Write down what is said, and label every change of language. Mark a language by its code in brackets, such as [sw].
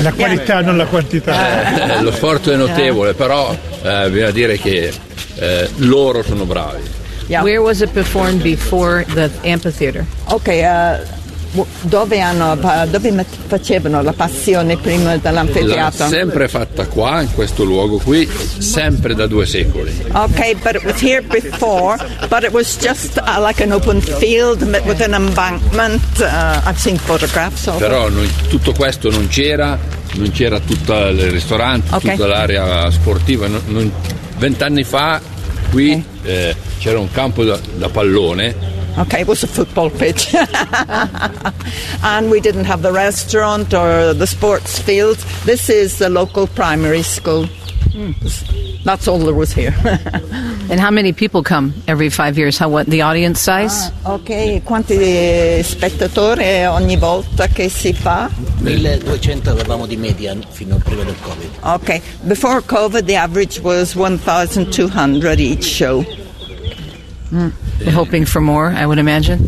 [it] la qualità, non la quantità. Lo sforzo è notevole, però bisogna dire che loro sono bravi. [en] Yeah. Where was it performed before the amphitheater? [it] Okay, dove facevano la passione prima dell'amfiteatro? Sempre fatta qua, in questo luogo qui, sempre da due secoli. [en] Okay, but it was here before, but it was just like an open field with an embankment. I've seen photographs of it. [it] Però tutto questo non c'era tutto il ristorante, okay. Tutta l'area sportiva. Non, 20 anni fa qui c'era un campo da pallone. [en] Okay, it was a football pitch. And we didn't have the restaurant or the sports field. This is the local primary school. That's all there was here. And how many people come every 5 years? What the audience size? [it] Okay, quanti spettatori ogni volta che si fa? 1200 avevamo di media fino prima del Covid. [en] Okay, before Covid the average was 1,200 each show. We're hoping for more, I would imagine.